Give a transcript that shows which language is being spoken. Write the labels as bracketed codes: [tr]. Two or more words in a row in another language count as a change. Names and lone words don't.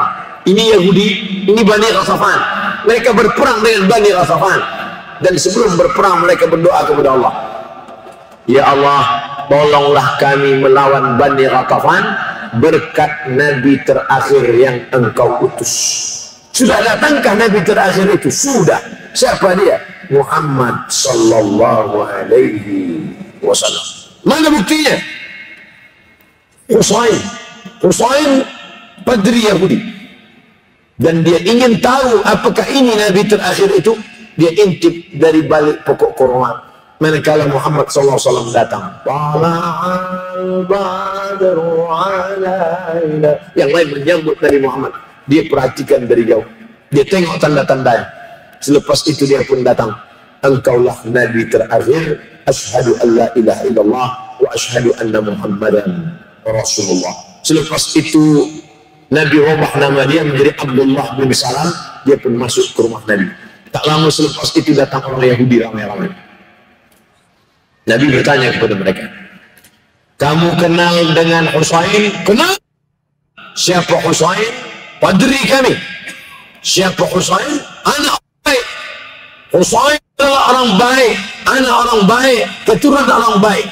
[ms] Ini Yahudi, ini Bani Ghatafan. Mereka berperang dengan Bani Ghatafan, dan sebelum berperang mereka berdoa kepada Allah, [ar] يا الله, [ms] tolonglah kami melawan Bani Ghatafan berkat Nabi terakhir yang engkau utus. Sudah datangkah Nabi terakhir itu? Sudah. Siapa dia? [ar] محمد صلى الله عليه وسلم. [ms] Mana buktinya? Husain padri Yahudi, dan dia ingin tahu apakah ini Nabi terakhir itu. Dia intip dari balik pokok kurma manakala Muhammad SAW datang. Yang lain menyambut Nabi Muhammad, dia perhatikan dari jauh, dia tengok tanda-tandanya. Selepas itu dia pun datang. Engkaulah Nabi terakhir. [ar] أشهد أن لا إله إلا الله وأشهد أن محمدا رسول الله. [ms] Selepas itu Nabi rubah nama dia menjadi Abdullah bin Salam. Dia pun masuk ke rumah Nabi. Tak lama selepas itu datang orang Yahudi ramai-ramai. Nabi bertanya kepada mereka, kamu kenal dengan Husain? Kenal. Siapa Husain? Padri kami. Siapa Husain? Anak baik. Husain adalah orang baik, anak orang baik, keturunan orang baik.